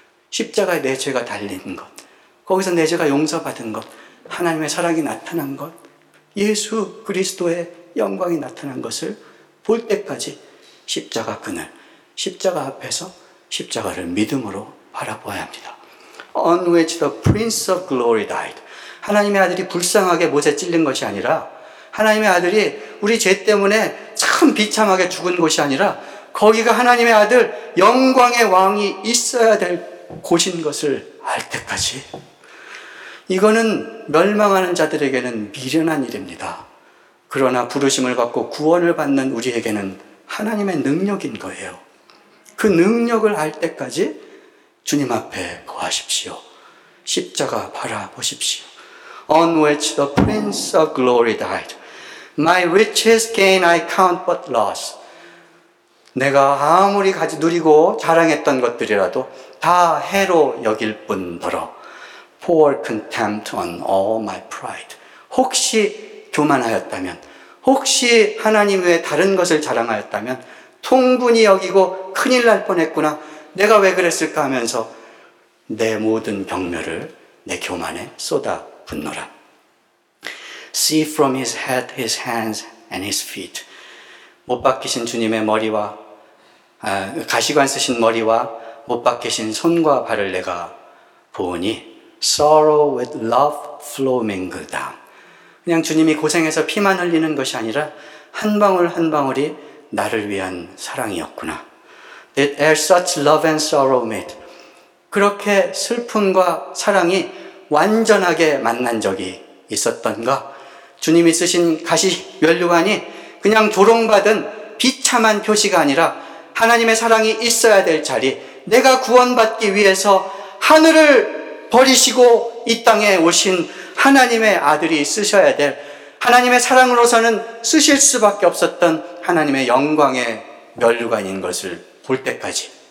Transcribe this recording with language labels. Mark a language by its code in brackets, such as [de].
[ko] 십자가에 내 죄가 달린 것, 거기서 내 죄가 용서받은 것, 하나님의 사랑이 나타난 것, 예수 그리스도의 영광이 나타난 것을 볼 때까지 십자가 그늘, 십자가 앞에서 십자가를 믿음으로 바라보아야 합니다. [en] On which the Prince of Glory died. [ko] 하나님의 아들이 불쌍하게 못에 찔린 것이 아니라, 하나님의 아들이 우리 죄 때문에 참 비참하게 죽은 곳이 아니라, 거기가 하나님의 아들 영광의 왕이 있어야 될 곳인 것을 알 때까지, 이거는 멸망하는 자들에게는 미련한 일입니다. 그러나 부르심을 받고 구원을 받는 우리에게는 하나님의 능력인 거예요. 그 능력을 알 때까지 주님 앞에 거하십시오. 십자가 바라보십시오. [en] On which the Prince of Glory died. My riches gain I count but loss. [ko] 내가 아무리 가지 누리고 자랑했던 것들이라도 다 해로 여길 뿐더러. [en] Poor contempt on all my pride. [ko] 혹시 교만하였다면, 혹시 하나님 외에 다른 것을 자랑하였다면 통분히 여기고 큰일 날 뻔했구나. 내가 왜 그랬을까 하면서 내 모든 경멸을 내 교만에 쏟아 붓노라. [en] See from his head his hands and his feet. [ko] 못 박히신 주님의 머리와 가시관 쓰신 머리와 못 박히신 손과 발을 내가 보니 sorrow with love flow mingled down. 그냥 주님이 고생해서 피만 흘리는 것이 아니라 한 방울 한 방울이 나를 위한 사랑이었구나. [en] That as such love and sorrow met. [ko] 그렇게 슬픔과 사랑이 완전하게 만난 적이 있었던가? 주님이 쓰신 가시 면류관이 그냥 조롱받은 비참한 표시가 아니라 하나님의 사랑이 있어야 될 자리, 내가 구원받기 위해서 하늘을 버리시고 이 땅에 오신 하나님의 아들이 쓰셔야 될, 하나님의 사랑으로서는 쓰실 수밖에 없었던 하나님의 영광의 면류관인 것을 볼 때까지.